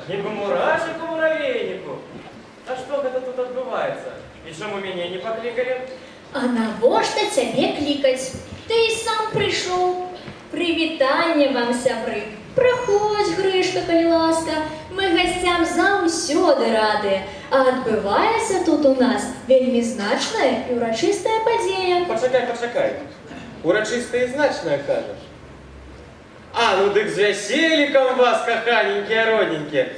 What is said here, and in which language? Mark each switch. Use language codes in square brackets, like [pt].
[uk] Ніби мурашек у муравейнику. [ru] А что это тут отбывается? И чому меня не покликали? [be] А навошта цябе клікаць? Ты і сам прыйшоў. Прывітанне вам, сябры. Праходзь, Грышка, калі ласка. Мы гасцям заўсёды радыя. А адбываецца тут у нас вельмі значная і ўрачыстая падзея. Пачакай. Урачыстая і значная, кажаш. А, ну дык з вяселікам вас, каханенькія, родненькія.